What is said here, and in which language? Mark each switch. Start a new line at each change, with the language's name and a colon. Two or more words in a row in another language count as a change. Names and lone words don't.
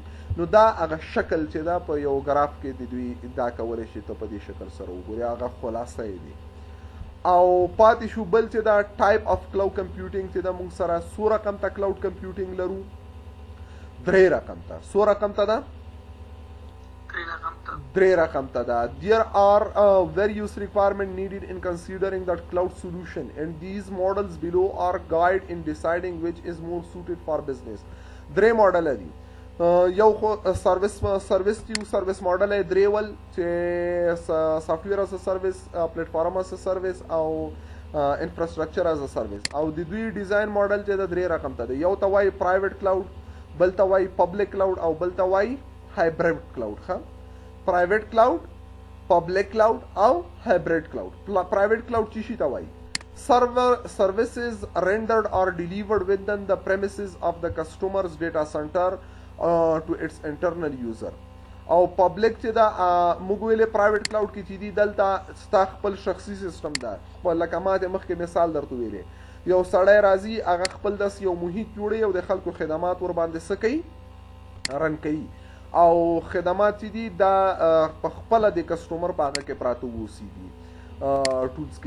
Pashto: نو دا هغه شکل چې دا په یو ګراف کې د دوی دا کولی شي ته په دې شکل سره وګورې هغه خلاصه یې دي. او پاتې شو بل چې دا
English: type of cloud computing
Pashto: چې دا موږ سره څو رقم ته
English: cloud computing
Pashto: لرو؟ 3 رقم ته. څو رقم ته ده؟ 3 رقم ته ده.
English: There are various requirements needed in considering that cloud solution and these models below are guide in deciding which is more suited for business.
Pashto: 3 ماډل دي. یو خو سروس دی سروس ماډل یې 3 ول چې
English: software as service, platform as service
Pashto: او
English: infrastructure as service.
Pashto: او د دوی ډیزاین ماډل چې د 3 رقم ته دی. یو ته وایي
English: private cloud,
Pashto: بل ته وایي
English: public cloud
Pashto: او بل ته وایي
English: hybrid cloud. Private cloud, public cloud او hybrid cloud. Private cloud
Pashto: چی شي ته وایي؟
English: Services rendered or delivered within the premises of the customer's data center to its internal user.
Pashto: او public چې دا موږ ویلې
English: private cloud
Pashto: کې چې دي دلته ستا خپل شخصي سیستم ده. خپل لکه ما د مخکې مثال درته ویلې یو سړی راځي هغه خپل داس یو محیط جوړوي او د خلکو خدمات ور باندې څه کوي؟ رن کوي. او خدمات چې دي دا په خپل د کسټمر په هغه کې پراته اوسیږي ټولز کې.